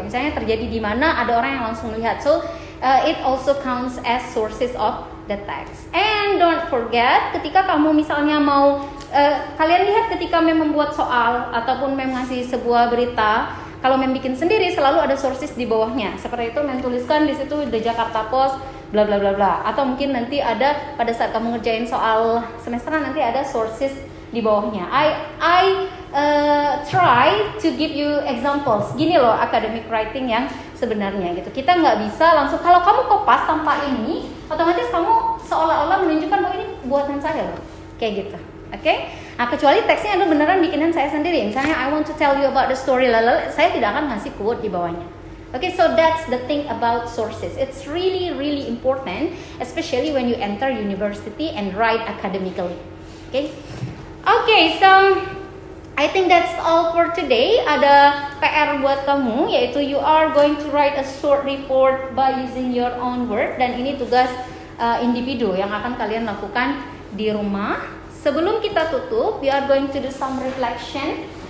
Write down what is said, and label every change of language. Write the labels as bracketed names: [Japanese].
[Indonesian] Misalnya terjadi di mana ada orang yang langsung lihat. [English] So it also counts as sources of the text. And don't forget [Indonesian] ketika kamu misalnya mau kalian lihat ketika membuat soal ataupun ngasih sebuah berita. Kalau bikin sendiri selalu ada sources di bawahnya. Seperti itu tuliskan di situ The Jakarta Post bla bla bla bla. Atau mungkin nanti ada pada saat kamu ngerjain soal semesteran nanti ada sources di bawahnya. [English] I try to give you examples. [Indonesian] Gini loh academic writing yang sebenarnya gitu. Kita nggak bisa langsung kalau kamu kopas tanpa ini, otomatis kamu seolah-olah menunjukkan bahwa ini buatan saya loh. Kayak gitu. Oke? Nah, kecuali teksnya itu beneran bikinan saya sendiri. Misalnya [English] I want to tell you about the story, [Indonesian] saya tidak akan ngasih quote di bawahnya. [English] Okay, so that's the thing about sources. It's really, really important, especially when you enter university and write academically. Okay, so I think that's all for today. [Indonesian] Ada PR buat kamu, yaitu [English] you are going to write a short report by using your own word. [Indonesian] Dan ini tugas individu yang akan kalian lakukan di rumah. Sebelum kita tutup, [English] we are going to do some reflection.